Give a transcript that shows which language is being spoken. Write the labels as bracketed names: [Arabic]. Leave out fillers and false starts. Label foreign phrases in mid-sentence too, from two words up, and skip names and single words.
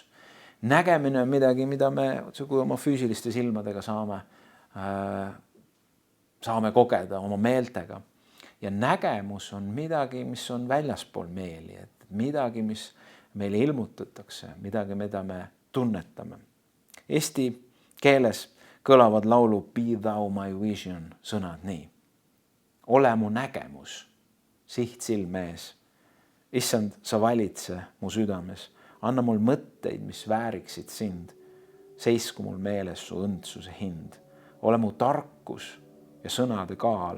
[Estonian] Nägemine on midagi, mida me oma füüsiliste silmadega saame kogeda oma meeltega. Ja nägemus on midagi, mis on väljaspool meeli, et midagi, mis meile ilmutatakse, midagi, mida me tunnetame. Eesti keeles kõlavad laulu Be thou my vision sõnad nii. Ole mu nägemus, siht silme ees. Issand, sa valitse mu südames. Anna mul mõtteid, mis vääriksid sind. Seisku mul meeles su õndsuse hind. Ole mu tarkus ja sõnade kaal.